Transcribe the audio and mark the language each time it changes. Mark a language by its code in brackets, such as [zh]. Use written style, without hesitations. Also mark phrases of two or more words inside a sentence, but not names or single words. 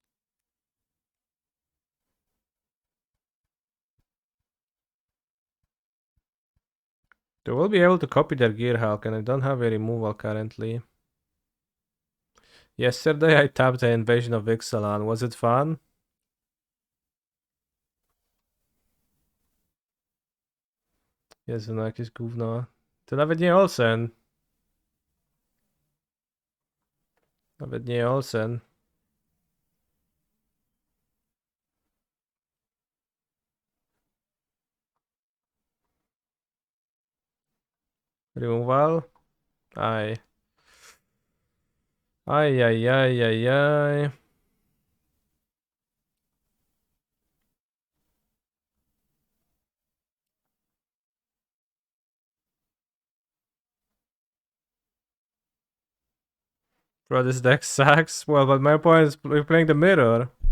[en] They will be able to copy their Gearhulk, and I don't have a removal currently. Yesterday I tapped the Invasion of Ixalan. Was it fun? [pl] Jezu, no jakieś gówno. To nawet nie Olsen. Nawet nie Olsen. [en] Removal? Aj. Aj, aj, aj, aj, aj. Bro, this deck sucks. Well, but my point is we're playing the mirror.